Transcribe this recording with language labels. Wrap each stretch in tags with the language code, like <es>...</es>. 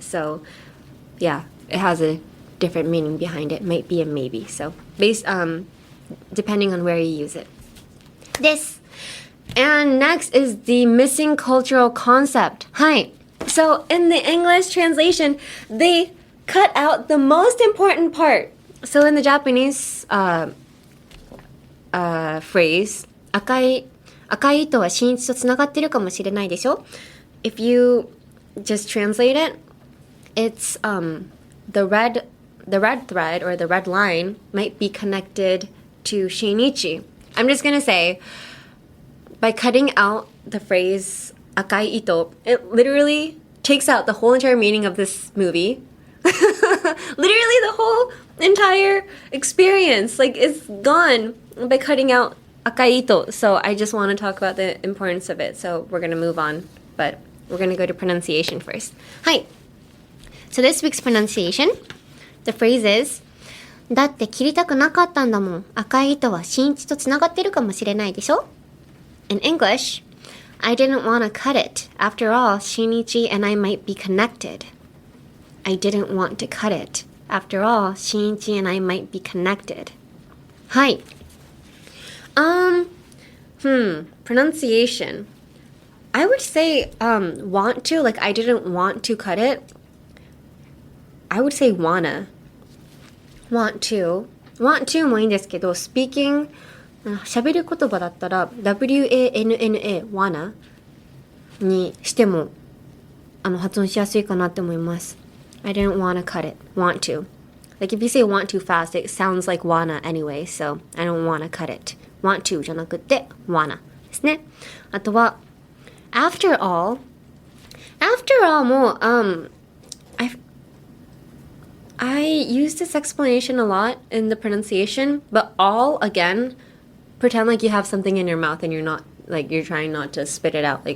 <en>So yeah, it has a different meaning behind it. Might be and maybe. So based depending on where you use it. This. And next is the missing cultural concept. Hi. So in the English translation, they cut out the most important part. So in the Japanese phrase,</en> <ja>赤い糸は新一とつながってるかもしれないでしょ?</ja> <en>If you just translate it, it's the red thread or the red line might be connected to Shinichi. I'm just gonna say, by cutting out the phrase 赤い糸, it literally takes out the whole entire meaning of this movie. Literally the whole entire experience, like, it's gone by cutting out 赤い糸. So I just want to talk about the importance of it. So we're gonna move on, but we're gonna go to pronunciation first. Hi. So this week's pronunciation, the phrase is</en> <ja>だって切りたくなかったんだもん。赤い糸は新一とつながってるかもしれないでしょ?</ja> <en>In English, I didn't want to cut it. After all, Shinichi and I might be connected. I didn't want to cut it. After all, Shinichi and I might be connected.</en> <ja>はい。</ja> <en>Pronunciation. I would say want to, like I didn't want to cut it. I would say wanna. Want to.</en> <ja>Want to もいいんですけど、</ja> <en>speaking</en> <ja>喋る言葉だったら W-A-N-N-A wanna にしても発音しやすいかなって思います。</ja> <en>I didn't wanna cut it. Want to. Like if you say want to fast, it sounds like wanna anyway, so I don't wanna cut it.</en> <ja>Want to じゃなくて wanna ですね。あとは</ja> <en>after all. After all もI use this explanation a lot in the pronunciation, but all, again, pretend like you have something in your mouth and you're not, like, you're trying not to spit it out.</en>